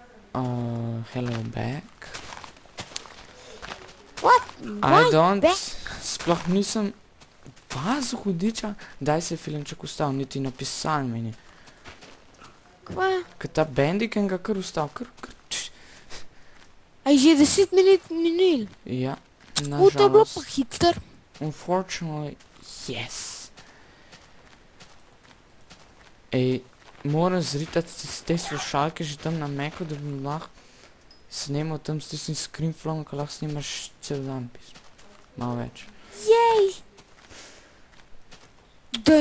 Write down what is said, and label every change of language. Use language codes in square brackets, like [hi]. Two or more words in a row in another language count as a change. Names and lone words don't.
[en] Hello back. What? I don't, back? [sl] sploh nisem pazil hudiča, daj se filmček ustavil, niti napisal meni. Kva? Ker ta Bandicam ga kar ustavil, A je že 10 minut minil? Ja, To je bilo pa nažalost. hiter. [en] Unfortunately, yes. [sl] Ej, moram zritati te slušalke že tam na Macu, da bi lahko snemal tam s tistim screenflowom, ko lahko snimaš cel dan pismo. Malo več. Jej! Daj